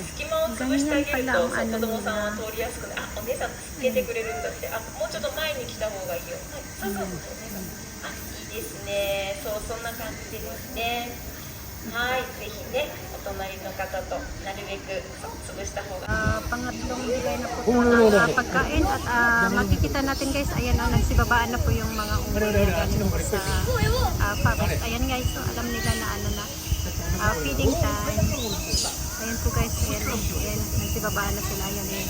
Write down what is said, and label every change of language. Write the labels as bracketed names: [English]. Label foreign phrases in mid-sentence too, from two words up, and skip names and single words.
[Japanese] 隙間を潰してあげる [Filipino] Ganyan [Japanese] と [Filipino] pala ang [Japanese] 子 [Filipino] ano [Japanese] 供さんは [Filipino] nila. [Japanese] 通りやすくなる。あ、お姉さん助けてくれるんだって。あ、もうちょっと前に来た方がいいよ。はい、そうそうそう、お姉さん。あ、いいですね。そう、そんな感じでですね。はい、ぜひね、お隣の方となるべくそう潰した方が。 [Filipino] Pangatlong bigay na po ito ng pagkain at makikita natin guys, ayan o, nagsibabaan na po yung mga unggoy na galing sa forest. Ayan guys, so alam nila na ano na, [English] feeding time. [Filipino] Ayan po guys, ayan, ayan, nagsibabaan na sila, ayan eh.